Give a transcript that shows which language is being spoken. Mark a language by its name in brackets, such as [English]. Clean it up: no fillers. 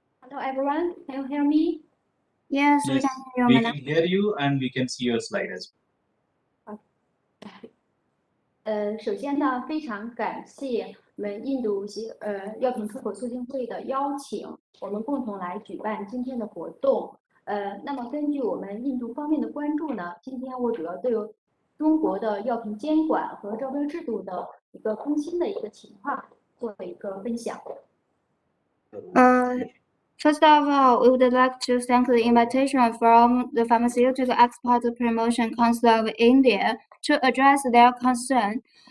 [English] Hello everyone, can you hear me? Yes, we Yes, can hear you, we madam. can hear you and we can see your slide as well. [Chinese] 首先呢，非常感谢我们印度药品出口促进会的邀请，我们共同来举办今天的活动。那么根据我们印度方面的关注呢，今天我主要对中国的药品监管和招标制度的一个更新的一个情况做一个分享。 [English] First of all, we would like to thank the invitation from the Pharmaceutical Export Promotion Council of India to address their concern.